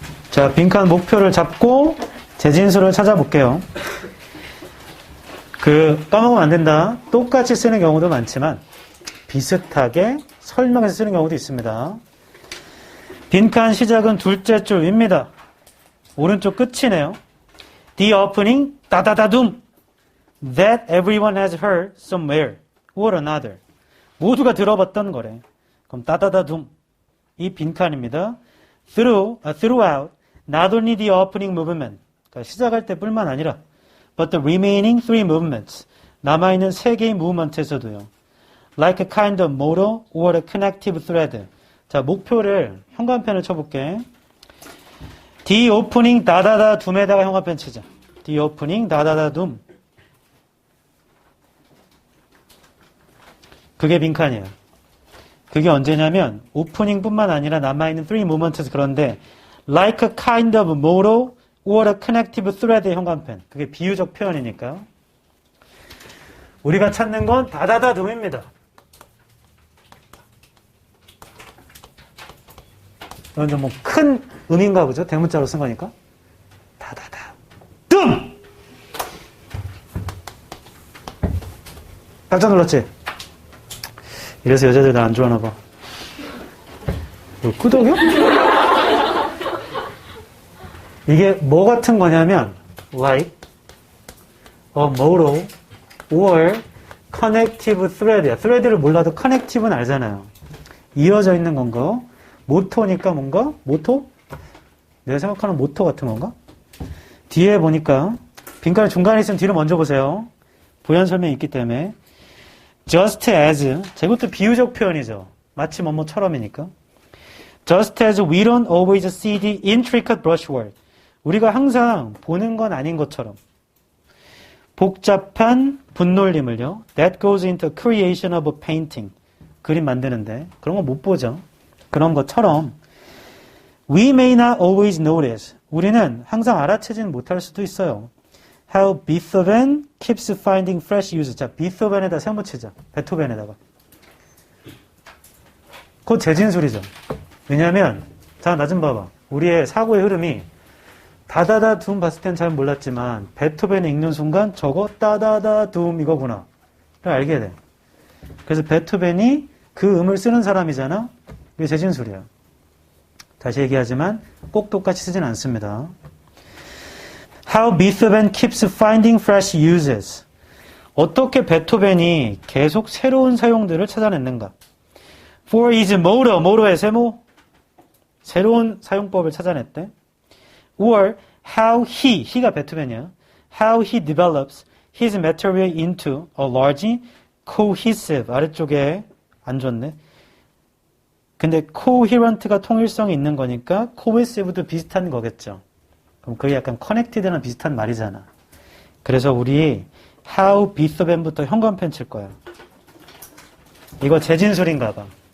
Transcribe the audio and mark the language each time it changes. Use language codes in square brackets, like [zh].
[ko] 자, 빈칸 목표를 잡고 재진수를 찾아볼게요. 까먹으면 안 된다. 똑같이 쓰는 경우도 많지만 비슷하게 설명해서 쓰는 경우도 있습니다. 빈칸 시작은 둘째 줄입니다. 오른쪽 끝이네요. [en] The opening, 다다다둠. That everyone has heard somewhere or another. [ko] 모두가 들어봤던 거래. 그럼 다다다둠. 이 빈칸입니다. [en] Throughout, not only the opening movement. [ko] 그러니까 시작할 때뿐만 아니라 [en] but the remaining three movements. [ko] 남아있는 세 개의 무브먼트에서도요. [en] Like a kind of motto or a connective thread. [ko] 자, 목표를 현관펜을 쳐볼게. [en] The opening [ko] 다다다 둠에다가 현관펜 치자. [en] The opening 다다다 둠. [ko] 그게 빈칸이에요. 그게 언제냐면 오프닝뿐만 아니라 남아있는 [en] three movements에서 그런데 like a kind of motto or a connective thread의 현관펜. [ko] 그게 비유적 표현이니까요. 우리가 찾는 건 다다다 둠입니다. 이건 좀 뭐 큰 의미인가 보죠? 대문자로 쓴 거니까. 다다다 둠! 깜짝 놀랐지? 이래서 여자들 나 안 좋아하나 봐. 뭐 끄덕여? 이게 뭐 같은 거냐면 [en] like a motto or connective thread야. [ko] thread를 몰라도 connective는 알잖아요. 이어져 있는 건가? 모토니까 뭔가? 모토? 내가 생각하는 모토 같은 건가? 뒤에 보니까 빈칸 중간에 있으면 뒤로 먼저 보세요. 부연 설명이 있기 때문에 [en] just as [ko] 이것도 비유적 표현이죠. 마치 뭐뭐처럼이니까. [en] Just as we don't always see the intricate brushwork. [ko] 우리가 항상 보는 건 아닌 것처럼 복잡한 분놀림을요. [en] That goes into creation of a painting. [ko] 그림 만드는데 그런 거 못 보죠. 그런 것처럼 [en] We may not always notice. [ko] 우리는 항상 알아채지는 못할 수도 있어요. [en] How Beethoven keeps finding fresh uses. [ko] 자, 비토벤에다 세모 치자. 베토벤에다가. 곧 재진술이죠. 왜냐하면 자, 나 좀 봐봐. 우리의 사고의 흐름이 다다다 둠 봤을 땐 잘 몰랐지만 베토벤을 읽는 순간 저거 따다다 둠 이거구나. 를 알게 돼. 그래서 베토벤이 그 음을 쓰는 사람이잖아. 이게 재진술이야. 다시 얘기하지만 꼭 똑같이 쓰진 않습니다. [en] How Beethoven keeps finding fresh uses. [ko] 어떻게 베토벤이 계속 새로운 사용들을 찾아냈는가. [en] For his motto, motto의 세모. [ko] 새로운 사용법을 찾아냈대. [en] Or how he가 [ko] 베토벤이야. [en] How he develops his material into a large, cohesive. [ko] 아래쪽에 안 좋네. 근데 coherent가 통일성이 있는 거니까 cohesive도 비슷한 거겠죠. 그럼 그게 약간 connected랑 비슷한 말이잖아. 그래서 우리 [en] how Beethoven [ko] 부터 현관펜 칠 거야. 이거 재진술인가 봐.